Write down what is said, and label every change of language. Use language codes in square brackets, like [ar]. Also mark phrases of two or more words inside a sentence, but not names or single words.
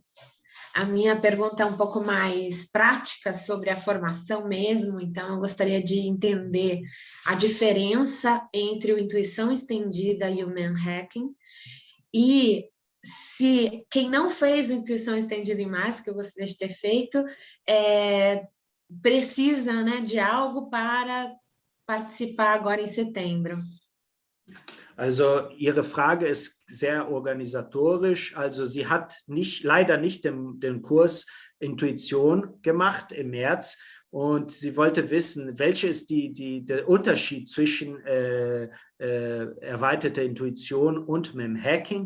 [pt] A minha pergunta é um pouco mais prática sobre a formação mesmo, então eu gostaria de entender a diferença entre o intuição estendida e o manhacking, e se quem não fez intuição estendida em março, que eu gostaria de ter feito, precisa, né, de algo para participar agora em setembro. [de] Also Ihre Frage ist sehr organisatorisch. Also sie hat leider nicht den Kurs Intuition gemacht im März und sie wollte wissen, welcher ist der Unterschied zwischen erweiterter Intuition und Mem-Hacking.